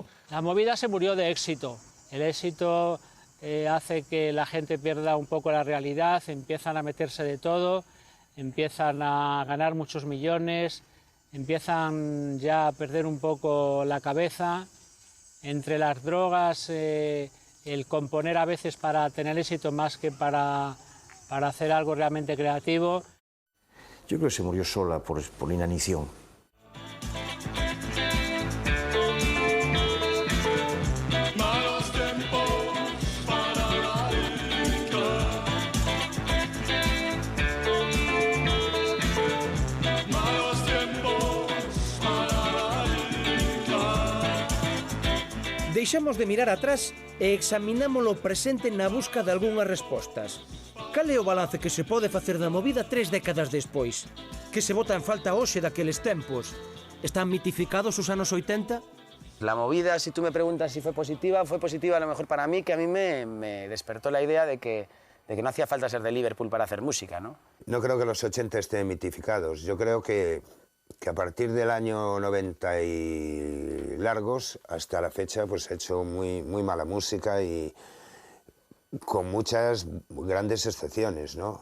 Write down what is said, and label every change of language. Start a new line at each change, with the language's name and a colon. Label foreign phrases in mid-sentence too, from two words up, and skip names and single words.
Spanish: La movida se murió de éxito. El éxito hace que la gente pierda un poco la realidad, empiezan a meterse de todo, empiezan a ganar muchos millones, empiezan ya a perder un poco la cabeza. Entre las drogas, el componer a veces para tener éxito más que para hacer algo realmente creativo. Yo creo que se murió sola por inanición.
Galician: Deixamos de mirar atrás e examinamos o presente na busca de algunhas respostas. Cal é o balance que se pode facer da movida 3 décadas despois? Que se bota en falta hoxe daqueles tempos? Están mitificados os anos 80?
Spanish: La movida, si tú me preguntas si fue positiva a lo mejor para mí, que a mí me despertó la idea de que no hacía falta ser de Liverpool para hacer música, ¿no? No creo que los 80 estén mitificados. Yo creo que a partir del año 90 y largos, hasta la fecha, pues he hecho muy mala música y con muchas grandes excepciones, ¿no?